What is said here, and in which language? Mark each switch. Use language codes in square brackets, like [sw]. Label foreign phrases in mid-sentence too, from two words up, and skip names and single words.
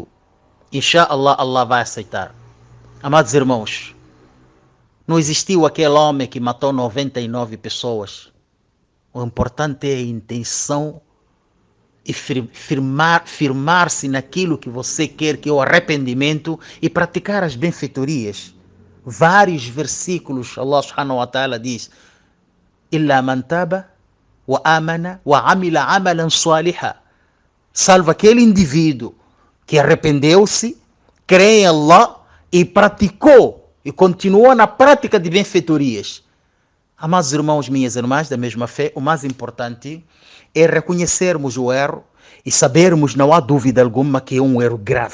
[pt] Inshallah, Allah vai aceitar. Amados irmãos, não existiu aquele homem que matou 99 pessoas. O importante é a intenção e firmar-se naquilo que você quer, que é o arrependimento, e praticar as benfeitorias. Vários versículos, Allah [ar] سبحانه وتعالى [pt] diz: [ar] إلا من تاب وآمن وعمل عملا صالحا. [pt] Salvo aquele indivíduo que arrependeu-se, crê em Allah e praticou e continuou na prática de benfeitorias. Amados irmãos, minhas irmãs, da mesma fé, o mais importante é reconhecermos o erro e sabermos, não há dúvida alguma, que é um erro grave.